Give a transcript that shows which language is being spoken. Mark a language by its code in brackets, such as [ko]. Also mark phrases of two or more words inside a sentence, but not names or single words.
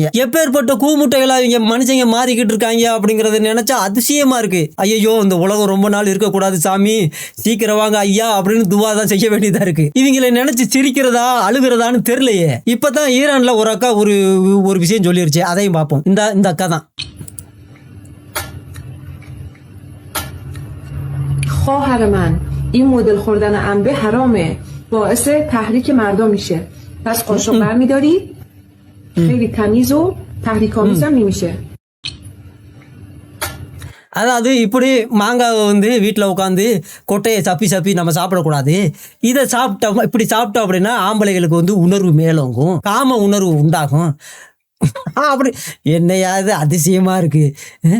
[ta] எப்பேற்பட்ட கூமுட்டைகளாக இவங்க மனுஷங்க மாறிக்கிட்டு இருக்காங்க அப்படிங்கிறத நினச்சா அதிசயமாக இருக்குது. ஐயோ, இந்த உலகம் ரொம்ப நாள் இருக்கக்கூடாது சாமி, சீக்கிரம் வாங்க ஐயா அப்படின்னு துவா தான் செய்ய வேண்டியதாக இருக்குது. இவங்களை நினச்சி சிரிக்கிறதா அழுகிறதான்னு தெரிலையே. இப்போ தான் ஈரானில் ஒரு அக்கா ஒரு விஷயம் சொல்லிருச்சு, அதையும் பார்ப்போம். இந்த அக்கா தான். [fa] خواهر من این مدل خوردن انبه حرامه، باعث تحریک مردم میشه. پس قاشق برمی‌داری؟ خیلی تمیز و تحریک‌آمیز هم نمیشه. [ta] அதாவது இப்படி மாங்காவை வந்து வீட்டில் உட்காந்து கொட்டையை சப்பி நம்ம சாப்பிடக்கூடாது. இதை இப்படி சாப்பிட்டோம் அப்படின்னா ஆம்பளைகளுக்கு வந்து உணர்வு மேலோங்கும், காம உணர்வு உண்டாகும். அப்படி என்னையா இது அதிசயமாக இருக்குது.